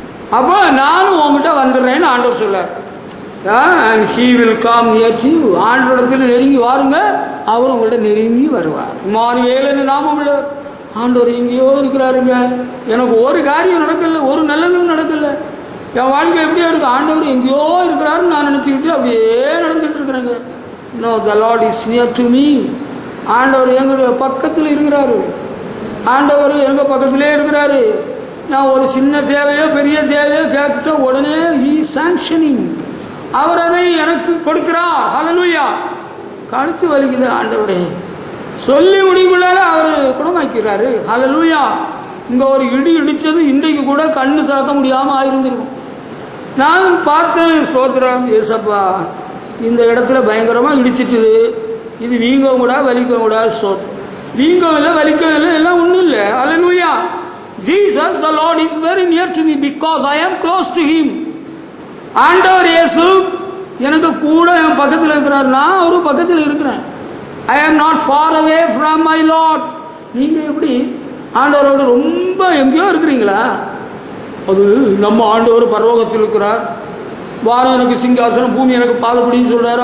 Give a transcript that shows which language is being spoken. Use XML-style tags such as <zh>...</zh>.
<ta>அப்போ நானும் உங்ககிட்ட வந்துடுறேன்னு ஆண்டவர் சொல்றார்.</ta> <en>and he will come near to you.</en> <ta>ஆண்டவரிடத்தில் நெருங்கி வாருங்க, அவர் உங்கள்ட்ட நெருங்கி வருவார். இம்மானுவேல் நாமம் உள்ளவர். ஆண்டவர் எங்கேயோ இருக்கிறாருங்க, எனக்கு ஒரு காரியம் நடக்கல, ஒரு நல்லதும் நடக்கல, என் வாழ்க்கை எப்படியா இருக்கு, ஆண்டவர் எங்கேயோ இருக்கிறாருன்னு நான் நினச்சிக்கிட்டு அப்படியே நடந்துட்டு இருக்கிறேங்க.</ta> <en>No, the Lord is near to me.</en> <ta>ஆண்டவர் எங்களுடைய பக்கத்தில் இருக்கிறாரு, ஆண்டவர் எங்க பக்கத்திலே இருக்கிறாரு. நான் ஒரு சின்ன தேவையோ பெரிய தேவையோ கேட்ட உடனே</ta> <en>he is sanctioning.</en> <ta>அவர் அதை எனக்கு கொடுக்கிறார். ஹல்லேலூயா. கழுத்து வலிக்குது ஆண்டவரே சொல்லி முடிவுகளால அவர் குணமாக்கிறாரு. ஹல்லேலூயா. இங்க ஒரு இடி இடிச்சது இன்றைக்கு கூட கண்ணு திறக்க முடியாம ஆயிருந்திருக்கும். நான் பார்த்தேன். ஸ்தோத்திரம் ஏசப்பா, இந்த இடத்துல பயங்கரமா இடிச்சிட்டு இது வீங்க கூட வலிக்க கூட. ஸ்தோத்திரம். வீங்கவும் இல்லை, வலிக்கவும் இல்லை, எல்லாம் ஒன்றும் இல்லை. ஹல்லேலூயா.</ta> <en>Jesus, the Lord is very near to me because I am close to him.</en> <ta>ஆண்டவர் இயேசு எனக்கு கூட என் பக்கத்தில் இருக்கிறார், நான் அவரு பக்கத்தில் இருக்கிறேன்.</ta> <en>I am not far away from my Lord.</en> <ta>நீங்க எப்படி ஆண்டவரோடு ரொம்ப எங்கேயோ இருக்கிறீங்களா? அது நம்ம ஆண்டவர் பரலோகத்தில் இருக்கிறார், வானம் எனக்கு சிங்காசனம், பூமி எனக்கு பாதப்படின்னு சொல்றாரு.</ta>